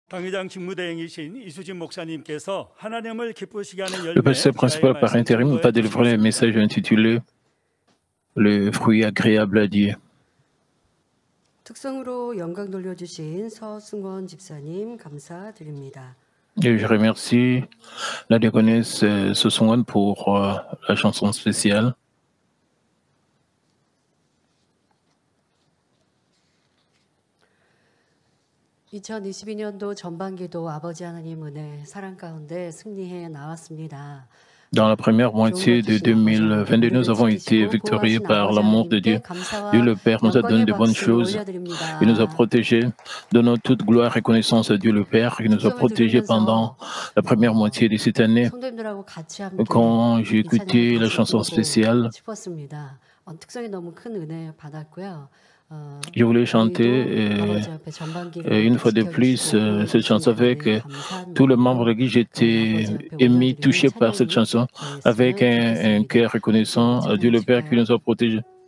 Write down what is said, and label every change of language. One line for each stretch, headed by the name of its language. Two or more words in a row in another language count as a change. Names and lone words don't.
Korean: 당회장 직무대행이신 이수진 목사님께서 하나님을 기쁘시게 하는
French: Le
Korean: 열매
French: pasteur principal par intérim n'a pas délivré le message intitulé Le fruit agréable à Dieu.
Korean: 특성으로 영광 돌려주신 서승원 집사님 감사드립니다.
French: Et je remercie la diaconesse Sosongwan pour la chanson spéciale.
Korean: (2022년도) 전반기도 아버지 하나님 은혜 사랑 가운데 승리해 나왔습니다.
French: Dans la première moitié de 2022, nous avons été victorieux par l'amour de Dieu. Dieu le Père nous a donné de bonnes choses. Il nous a protégés. Donnons toute gloire et connaissance à Dieu le Père qui nous a protégés pendant la première moitié de cette année. Quand j'ai écouté la chanson spéciale, je voulais chanter une fois de plus cette chanson avec tous les membres de qui j'étais émis, touché par cette chanson, avec un cœur reconnaissant à Dieu le Père qui nous a protégés.